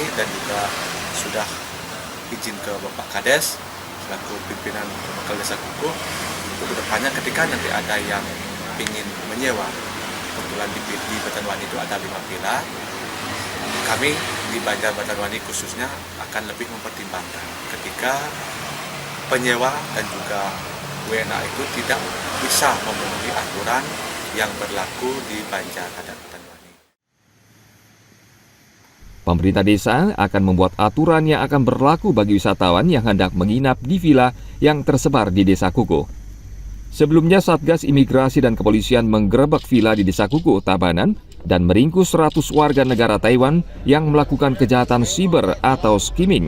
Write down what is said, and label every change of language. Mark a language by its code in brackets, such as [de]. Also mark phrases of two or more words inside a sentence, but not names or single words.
[id] dan juga sudah izin ke Bapak Kades selaku pimpinan lokal Desa Kukuh untuk kedepannya ketika nanti ada yang ingin menyewa, kebetulan di Batanwani itu ada 5 villa, kami di Banjar Batanwani khususnya akan lebih mempertimbangkan ketika penyewa dan juga WNA itu tidak bisa memenuhi aturan yang berlaku di Banjar adat Batanwani. Pemerintah desa akan membuat aturan yang akan berlaku bagi wisatawan yang hendak menginap di villa yang tersebar di Desa Kukuh. Sebelumnya, Satgas Imigrasi dan Kepolisian menggerebek villa di Desa Kukuh, Tabanan, dan meringkus 100 warga negara Taiwan yang melakukan kejahatan siber atau skimming.